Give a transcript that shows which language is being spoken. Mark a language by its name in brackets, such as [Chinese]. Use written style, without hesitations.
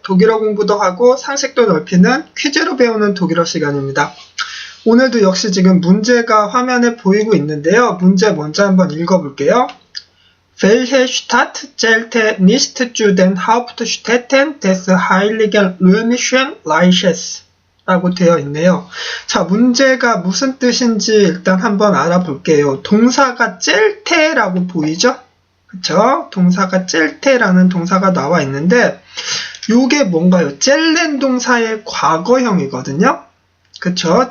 [Korean] 독일어 공부도 하고 상식도 넓히는 퀴즈로 배우는 독일어 시간입니다. 오늘도 역시 지금 문제가 화면에 보이고 있는데요. 문제 먼저 한번 읽어볼게요. [German] Welche Stadt zählte nicht zu den Hauptstädten des Heiligen Römischen Reiches? [Korean] 라고 되어 있네요. 자, 문제가 무슨 뜻인지 일단 한번 알아볼게요. 동사가 젤테라고 보이죠? 그쵸? 동사가 젤테라는 동사가 나와 있는데 요게 뭔가요? 젤렌 동사의 과거형이거든요? 그쵸?